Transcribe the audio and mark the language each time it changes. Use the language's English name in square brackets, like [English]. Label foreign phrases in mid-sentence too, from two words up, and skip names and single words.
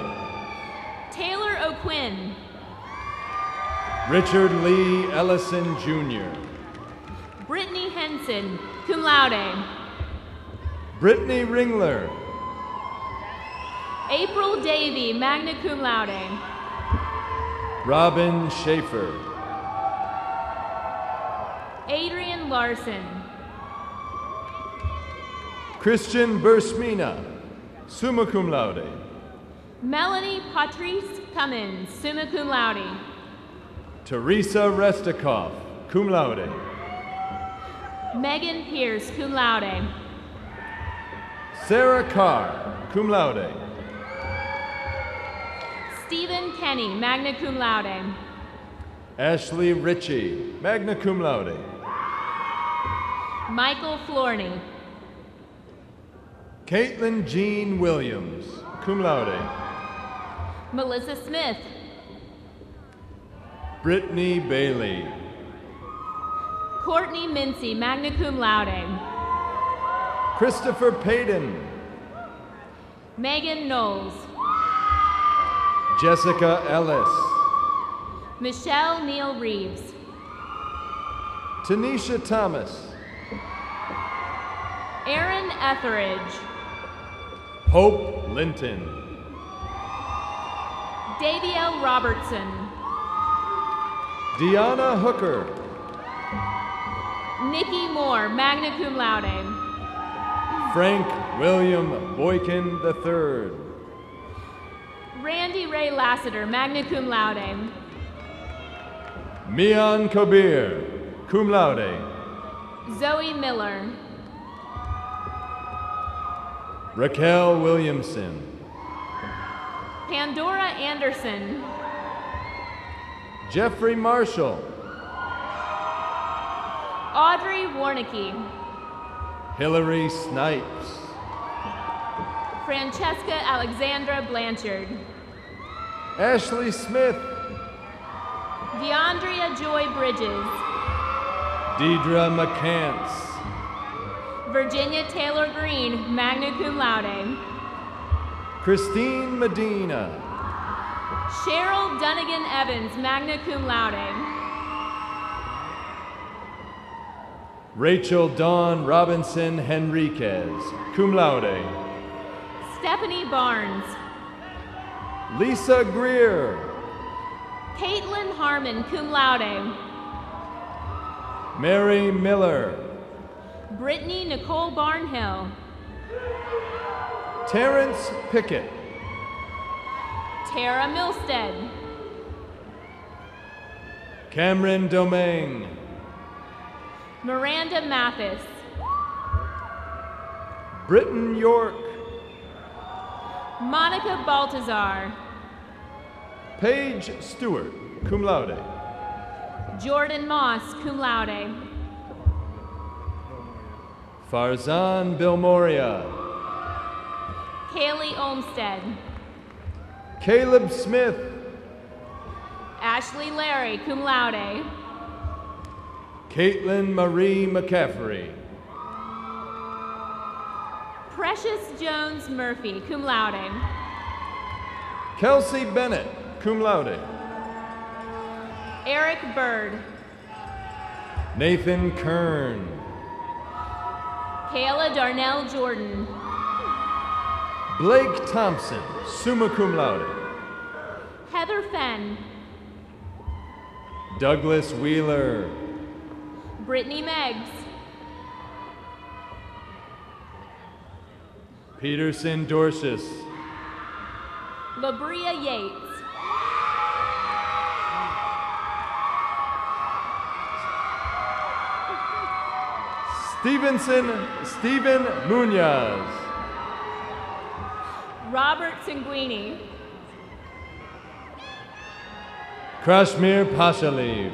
[English] Taylor O'Quinn. Richard Lee Ellison Jr. Brittany Henson, [Latin] cum laude. [English] Brittany Ringler. April Davy, [Latin] magna cum laude. [English] Robin Schaefer. Adrian Larson. Christian Bursmina, [Latin] summa cum laude. [English] Melanie Patrice Cummins, [Latin] summa cum laude. [English] Teresa Restikoff, [Latin] cum laude. [English] Megan Pierce, [Latin] cum laude. [English] Sarah Carr, [Latin] cum laude. [English] Stephen Kenny, [Latin] magna cum laude. [English] Ashley Ritchie, [Latin] magna cum laude. [English] Michael Florney. Caitlin Jean Williams, [Latin] cum laude. [English] Melissa Smith. Brittany Bailey. Courtney Mincy, [Latin] magna cum laude. [English] Christopher Payton. Megan Knowles. Jessica Ellis. Michelle Neal Reeves. Tanisha Thomas. Aaron Etheridge. Hope Linton. Daviel Robertson. Deanna Hooker. Nikki Moore, [Latin] magna cum laude. [English] Frank William Boykin III. Randy Ray Lassiter, [Latin] magna cum laude. [English] Mian Kabir, [Latin] cum laude. [English] Zoe Miller. Raquel Williamson. Pandora Anderson. Jeffrey Marshall. Audrey Warnicki. Hillary Snipes. Francesca Alexandra Blanchard. Ashley Smith. DeAndrea Joy Bridges. Deidre McCants. Virginia Taylor Green, [Latin] magna cum laude. [English] Christine Medina. Cheryl Dunnigan Evans, [Latin] magna cum laude. [English] Rachel Dawn Robinson Henriquez, [Latin] cum laude. [English] Stephanie Barnes. Lisa Greer. Caitlin Harmon, [Latin] cum laude. [English] Mary Miller. Brittany Nicole Barnhill. Terrence Pickett. Tara Milstead. Cameron Domingue. Miranda Mathis. Britton York. Monica Baltazar. Paige Stewart, [Latin] cum laude. [English] Jordan Moss, [Latin] cum laude. [English] Farzan Bilmoria. Kaylee Olmstead. Caleb Smith. Ashley Larry, [Latin] cum laude. [English] Caitlin Marie McCaffrey. Precious Jones Murphy, [Latin] cum laude. [English] Kelsey Bennett, [Latin] cum laude. [English] Eric Bird. Nathan Kern. Kayla Darnell Jordan. Blake Thompson, [Latin] summa cum laude. [English] Heather Fenn. Douglas Wheeler. Brittany Meggs. Peterson Dorcius. Labria Yates. Stephen Munoz. Robert Sanguini. Kashmir Pashalev.